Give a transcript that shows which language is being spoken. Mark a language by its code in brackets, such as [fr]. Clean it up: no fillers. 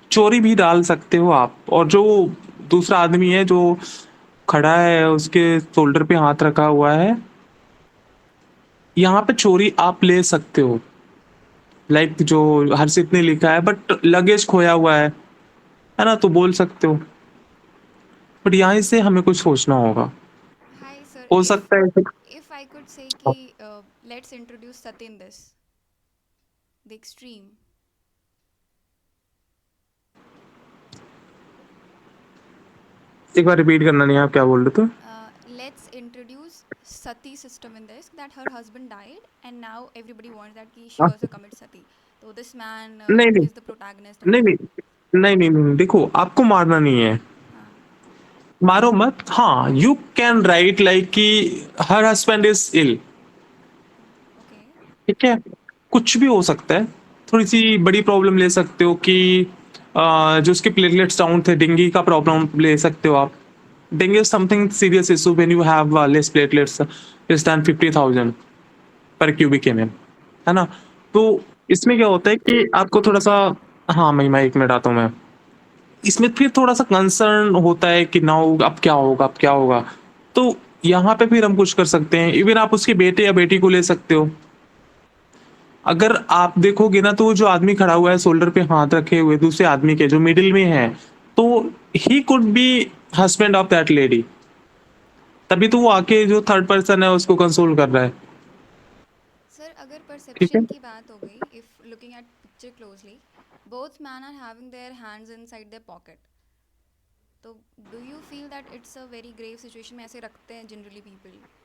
[hi] चोरी भी डाल सकते हो आप, और जो दूसरा आदमी है जो खड़ा है उसके शोल्डर पे हाथ रखा हुआ है, यहाँ पे चोरी आप ले सकते हो। लाइक जो हर्षित ने लिखा है, बट लगेज खोया हुआ है ना, तो बोल सकते हो। बट यहाँ से हमें कुछ सोचना होगा। [en] Hi sir, [hi] हो [en] if [hi] सकता है [en] if I could say कि let's introduce Sati in this, the extreme. [hi] एक बार रिपीट करना, नहीं आप क्या बोल रहे थे? [en] Let's introduce Sati system in this, that her husband died and now everybody wants that she also commits Sati. So this man [hi] नहीं नहीं [en] is the protagonist and [hi] नहीं [en] all. [hi] नहीं नहीं नहीं, देखो आपको मारना नहीं है, मारो मत। [en] हाँ, you can write like कि her husband is ill, Okay. [hi] ठीक है, कुछ भी हो सकता है। थोड़ी सी बड़ी प्रॉब्लम ले सकते हो कि जो उसके प्लेटलेट्स डाउन थे, डेंगू का प्रॉब्लम ले सकते हो आप। [en] dengue is something serious issue when you have less platelets less than 50,000 per cubic mm, [hi] है ना। तो इसमें क्या होता है कि आपको थोड़ा सा, हाँ मैं 1 मिनट आता हूँ मैं, इसमें फिर थोड़ा सा कंसर्न होता है कि नाउ अब क्या होगा, अब क्या होगा। तो यहाँ पे फिर हम कुछ कर सकते हैं, इवन आप उसके बेटे या बेटी को ले सकते हो। अगर आप देखोगे ना, तो जो आदमी खड़ा हुआ है शोल्डर पे हाथ रखे हुए दूसरे आदमी के, जो मिडिल में है, तो [en] He could be husband of that lady. [hi] तभी तो वो आके जो थर्ड पर्सन है उसको कंसोल कर रहा है। Sir, अगर ठीक है, [en] perception [hi] की बात हो गई, [en] if looking at picture closely, both men are having their hands inside their pocket. तो do you feel that it's a very grave situation [hi] में ऐसे रखते हैं [en] generally people?